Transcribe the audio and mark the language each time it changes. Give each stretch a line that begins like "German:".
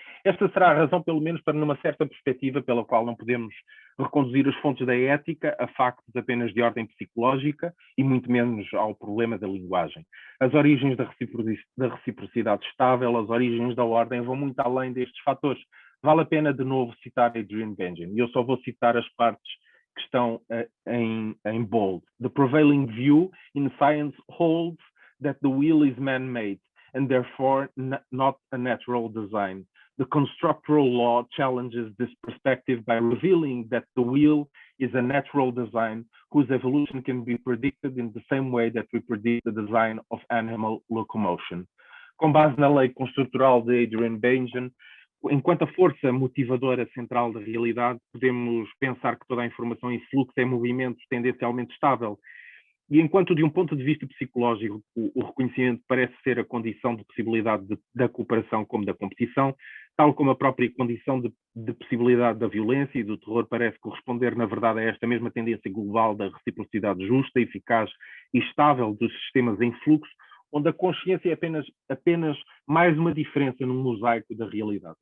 Portuguese: Esta será a razão, pelo menos para numa certa perspectiva, pela qual não podemos reconduzir as fontes da ética a factos apenas de ordem psicológica e muito menos ao problema da linguagem. As origens da reciprocidade estável, as origens da ordem vão muito além destes fatores. Vale a pena de novo citar Adrian Benjamin, e eu só vou citar as partes que estão em bold.
English: The prevailing view in science holds that the wheel is man-made and therefore not a natural design. The constructural law challenges this perspective by revealing that the wheel is a natural design whose evolution can be predicted in the same way that we predict the design of animal locomotion.
Portuguese: Com base na lei construtural de Adrian Benjamin, enquanto a força motivadora central da realidade, podemos pensar que toda a informação em fluxo é movimento tendencialmente estável. E enquanto, de um ponto de vista psicológico, o reconhecimento parece ser a condição de possibilidade da cooperação como da competição, tal como a própria condição de possibilidade da violência e do terror parece corresponder, na verdade, a esta mesma tendência global da reciprocidade justa, eficaz e estável dos sistemas em fluxo, onde a consciência é apenas mais uma diferença no mosaico da realidade.